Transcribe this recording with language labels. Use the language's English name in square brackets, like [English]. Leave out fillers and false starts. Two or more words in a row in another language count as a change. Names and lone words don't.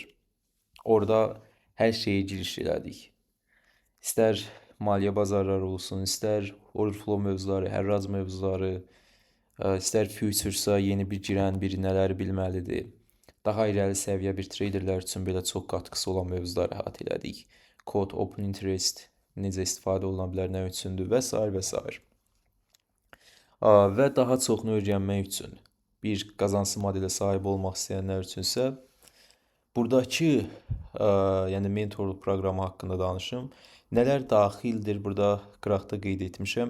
[Azerbaijani] Orada hər şeyə giriş elədik. İstər maliyyə bazarları olsun, istər [English] order flow [Azerbaijani] mövzuları, hərrac mövzuları, İstər future-sa yeni bir girən biri nələri bilməlidir. Daha irəli səviyyə bir traderlər üçün belə çox qatqısı olan mövzuları əhatə elədik. Code, [English] open interest [Azerbaijani] necə istifadə oluna bilər, nə üçündür və s. və s. Və daha çoxunu öyrənmək üçün bir qazanclı modelə sahib olmaq istəyənlər üçünsə buradakı yəni mentorluq proqramı haqqında danışım. Nələr daxildir burada qıraqda qeyd etmişəm.